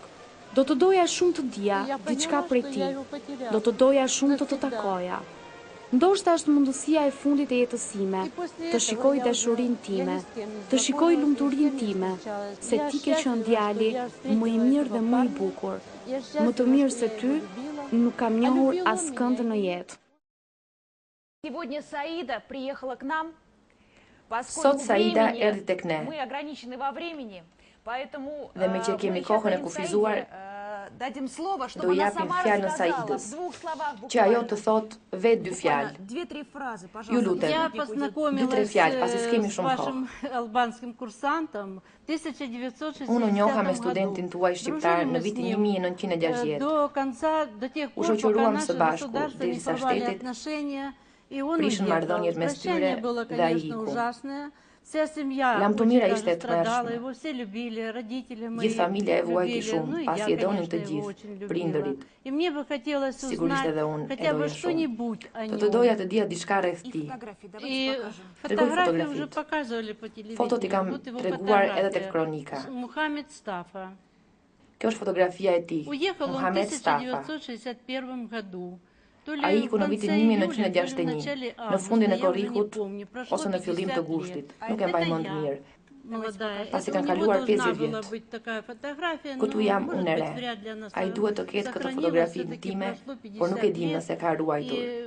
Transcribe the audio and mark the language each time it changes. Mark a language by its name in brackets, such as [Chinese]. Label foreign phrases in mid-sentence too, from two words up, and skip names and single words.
[Albanian] Do të doja shumë të dija diçka prej tij. Do të doja shumë të të takoja. Ndoshta është mundësia e fundit e jetës sime, të shikoj dashurinë time, të shikoj lumturinë time, se ti ke qenë djali më i mirë dhe më i bukur. Më të mirë se ty, nuk kam njohur askënd në jetë. [Russian] Сегодня Саида приехала к нам, [Albanian] Sot Saida erdhi tek ne. [Russian] мы ограничены во времени, поэтому [Albanian] Dhe me që kemi kohën e kufizuar, [Russian] дадим слово, [Albanian] do [Russian] чтобы она [Albanian] japim [Russian] сама [Albanian] fjalën [Russian] рассказала [Albanian] Saidës, [Russian] в двух словах [Albanian] që ajo të thot vetë 2 fjalë. [Russian] 2-3 фразы, [Albanian] Ju [Russian] пожалуйста. [Albanian] lutem, [Russian] Я [Albanian] 2-3 [Russian] познакомилась [Albanian] fjalë, pasi s'kemi [Russian] с [Albanian] shumë kohë. [Russian] вашим албанским курсантом в 1960 [Albanian] Unë njoha me [Russian] году. [Albanian] studentin tuaj shqiptar në vitin 1960. [Russian] До конца, до тех пор, пока [Albanian] shoqëruam [Russian] наши [Albanian] së bashku [Russian] государства не [Albanian] derisa [Russian] порвали [Albanian] shtetet [Russian] отношения, и он [Albanian] prishën [Russian] уехал. [Albanian] marrëdhëniet mes [Russian] Прощание [Albanian] tyre [Russian] было, [Albanian] dhe ai [Russian] конечно, [Albanian] iku. [Russian] ужасное. Вся семья [Albanian] Lam të [Russian] очень [Albanian] mira [Russian] даже [Albanian] ishte e [Russian] страдала, [Albanian] tmerrshme. [Russian] его все любили, родители мои [Albanian] Gjithë familja e vuajti [Russian] любили, [Albanian] shumë, [Russian] ну и [Albanian] pasi [Russian] я, [Albanian] e donin [Russian] конечно, [Albanian] të [Russian] его [Albanian] gjithë, [Russian] очень любила. [Albanian] prindërit. [Russian] И мне бы хотелось [Albanian] Sigurisht [Russian] узнать [Albanian] edhe unë e [Russian] хотя бы [Albanian] doja shumë. [Russian] что-нибудь о [Albanian] Do të [Russian] нем. [Albanian] doja të dija diçka rreth [Russian] И [Albanian] tij. [Russian] фотографии, давайте И покажем. фотографии [Albanian] fotografitë. [Russian] уже показывали по телевидению. [Albanian] Fotot i kam [Russian] Вот его [Albanian] treguar edhe tek [Russian] фотография. [Albanian] kronika. [Russian] Мухаммед Стафа. [Albanian] Kjo është fotografia e tij, [Russian] Уехал он в [Albanian] Muhammed Stafa. [Russian] 1961 году. [Albanian] Ai iku në vitin 1961, në fundin e korrikut ose në fillim të gushtit, nuk e mbaj mend mirë. Pasi kanë kaluar 50 vjet. Këtu jam unë e re. Ai duhet të ketë këtë fotografi time, por nuk e di nëse ka ruajtur.